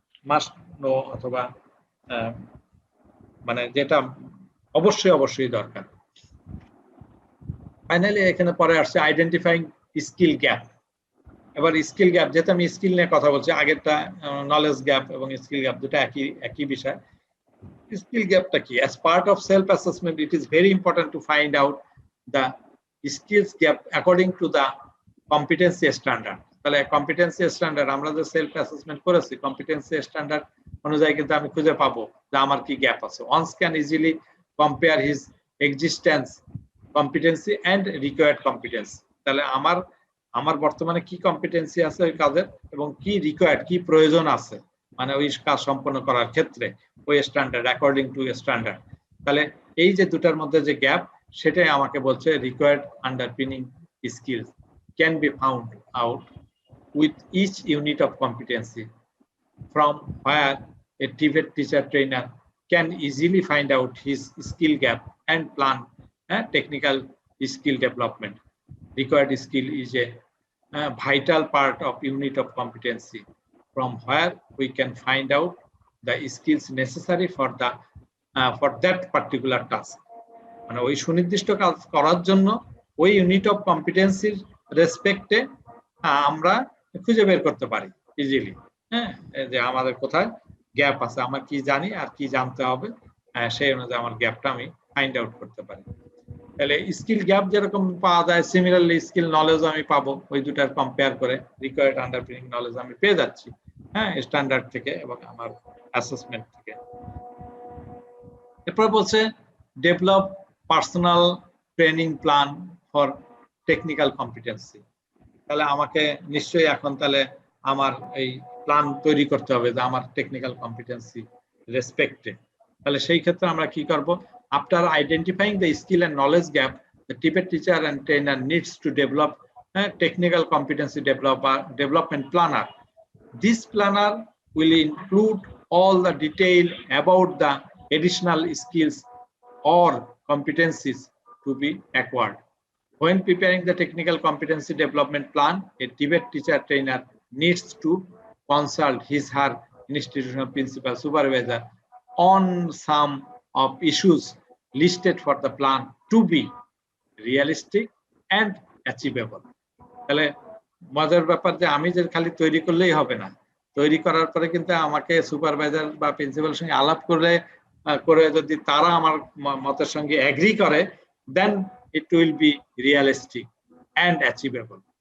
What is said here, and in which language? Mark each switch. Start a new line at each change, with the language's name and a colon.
Bangla: Must know অথবা মানে যেটা অবশ্যই দরকার। ফাইনালি এখানে পরে আসছে আইডেন্টিফাইং স্কিল গ্যাপ। এবার স্কিল গ্যাপ, যেহেতু আমি স্কিল নিয়ে কথা বলছি, আগেরটা নলেজ গ্যাপ এবং স্কিল গ্যাপ দুটো একই বিষয়। Skill gap ta ki?
English: As part of self-assessment, it is very important to find out the skills gap according to the competency standard.
Bangla: তাহলে competency standard আমরা যে self assessment করেছি, competency standard অনুযায়ী কিন্তু আমি খুঁজে পাবো যে আমার কি গ্যাপ আছে।
English: One can easily compare his existence, competency and required competence.
Bangla: তাহলে আমার বর্তমানে কি কম্পিটেন্সি আছে ওই কাজের এবং কি রিকোয়ার্ড, কি প্রয়োজন আছে মানে ওই কাজ সম্পন্ন করার ক্ষেত্রে ওই স্ট্যান্ডার্ড,
English: According to standard.
Bangla: তাহলে এই যে দুটার মধ্যে যে গ্যাপ, সেটাই আমাকে বলছে
English: Required underpinning skills can be found out with each unit of competency, from where a TVET teacher trainer can easily find out his skill gap and plan technical skill development. Required skill is a vital part of unit of competency, from where we can find out the skills necessary for that particular task.
Bangla: মানে ওই সুনির্দিষ্ট কাজ করার জন্য ওই unit of কম্পিটেন্সির রেসপেক্টে আমরা খুঁজে বের করতে পারি ইজিলি, হ্যাঁ, যে আমাদের কোথায় গ্যাপ আছে, আমরা কি জানি আর কি জানতে হবে, সেই অনুযায়ী আমার গ্যাপটা আমি ফাইন্ড আউট করতে পারি। তাহলে স্কিল গ্যাপ যেরকম পাওয়া যায়, সিমিলারলি স্কিল নলেজ আমি পাবো ওই দুটার কম্পেয়ার করে। রিকোয়ার্ড আন্ডারপিনিং নলেজ আমি পেয়ে যাচ্ছি, হ্যাঁ, স্ট্যান্ডার্ড থেকে এবং আমার অ্যাসেসমেন্ট থেকে। এরপর বলছে
English: Develop personal training plan for technical competency.
Bangla: তাহলে আমাকে নিশ্চয়ই এখন তাহলে আমার এই প্ল্যান তৈরি করতে হবে যে আমার টেকনিক্যাল কম্পিটেন্সি রেসপেক্টে তাহলে সেই ক্ষেত্রে আমরা কি করব,
English: After identifying the skill and knowledge gap, the TPET teacher and trainer needs to develop a technical competency development planner. This planner will include all the detail about the additional skills or competencies to be acquired. When preparing the technical competency development plan, a TPET teacher trainer needs to consult her institutional principal supervisor on some of issues listed for the plan to be realistic and achievable.
Bangla: তাহলে মজার ব্যাপার যে আমি যে খালি তৈরি করলেই হবে না, তৈরি করার পরে কিন্তু আমাকে সুপারভাইজার বা প্রিন্সিপালের সঙ্গে আলাপ করে যদি তারা আমার মতের সঙ্গে এগ্রি করে,
English: Then it will be realistic and achievable.